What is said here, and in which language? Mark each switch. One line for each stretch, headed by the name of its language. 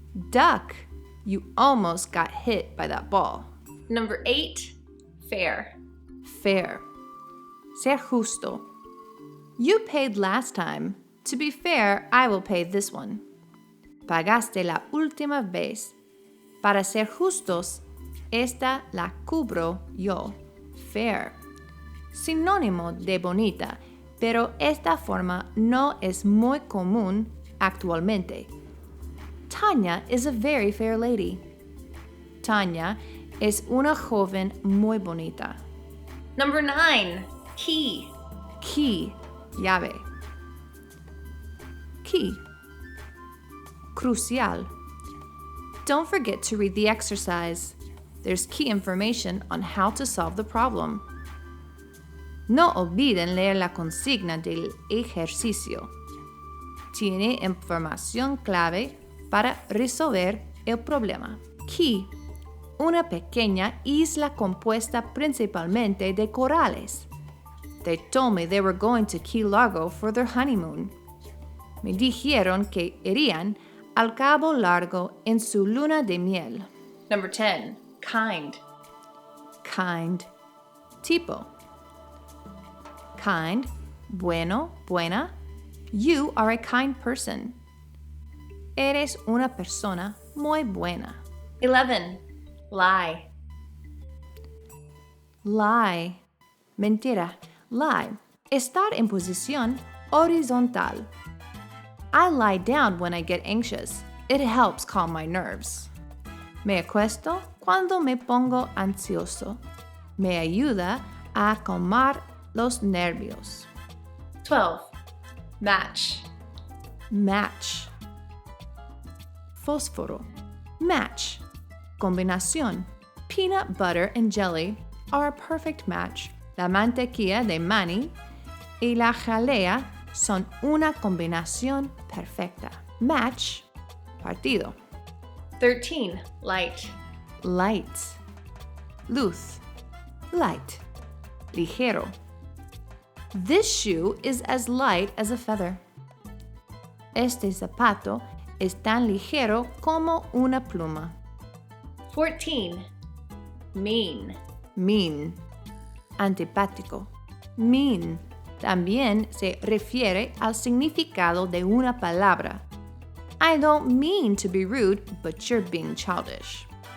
English: Duck. You almost got hit by that ball. Number 8. Fair. Fair.
Spanish: Ser justo.
English: You paid last time. To be fair, I will pay this one.
Spanish: Pagaste la última vez. Para ser justos, esta la cubro yo. Fair. Sinónimo de bonita, pero esta forma no es muy común actualmente.
English: Tanya is a very fair lady.
Spanish: Tanya es una joven muy bonita.
English: Number 9. Key. Key, llave. Key. Crucial. Don't forget to read the exercise. There's key information on how to solve the problem.
Spanish: No olviden leer la consigna del ejercicio. Tiene información clave para resolver el problema. Key. Una pequeña isla compuesta principalmente de corales.
English: They told me they were going to Key Largo for their honeymoon.
Spanish: Me dijeron que irían al Cabo Largo en su luna de miel.
English: Number 10. Kind. Kind. Tipo. Kind.
Spanish: Bueno, buena.
English: You are a kind person.
Spanish: Eres una persona muy buena.
English: 11. Lie. Lie. Mentira. Lie.
Spanish: Estar en posición horizontal.
English: I lie down when I get anxious. It helps calm my nerves.
Spanish: Me acuesto cuando me pongo ansioso. Me ayuda a calmar los nervios.
English: 12. Match. Match. Fósforo. Match. Combinación. Peanut butter and jelly are a perfect match.
Spanish: La mantequilla de maní y la jalea son una combinación perfecta.
English: Match. Partido. 13. Light. Light. Luz. Light. Ligero. This shoe is as light as a feather.
Spanish: Este zapato es tan ligero como una pluma.
English: 14. Mean. Mean. Antipático.
Spanish: Mean también se refiere al significado de una palabra.
English: I don't mean to be rude, but you're being childish.